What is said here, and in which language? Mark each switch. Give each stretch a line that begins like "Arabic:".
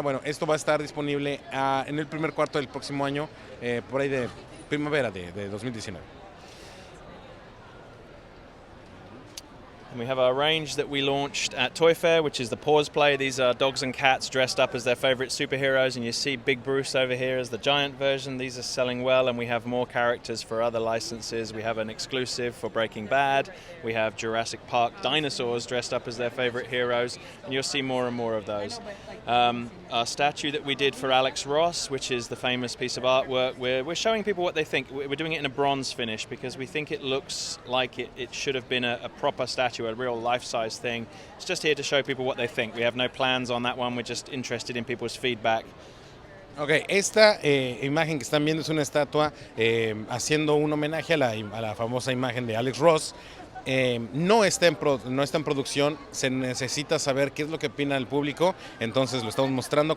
Spanish: Bueno, esto va a estar disponible en el primer cuarto del próximo año, por ahí de primavera de 2019.
English: And we have our range that we launched at Toy Fair, which is the Paws Play. These are dogs and cats dressed up as their favorite superheroes, and you see Big Bruce over here as the giant version. These are selling well, and we have more characters for other licenses. We have an exclusive for Breaking Bad. We have Jurassic Park dinosaurs dressed up as their favorite heroes, and you'll see more and more of those. Our statue that we did for Alex Ross, which is the famous piece of artwork, we're showing people what they think. We're doing it in a bronze finish because we think it looks like it should have been a proper statue, a real life-size thing. It's just here to show people what they think. We have no plans on that one. We're just interested in people's feedback.
Spanish: Ok, esta imagen que están viendo es una estatua haciendo un homenaje a la famosa imagen de Alex Ross. No está en producción, se necesita saber qué es lo que opina el público, entonces lo estamos mostrando.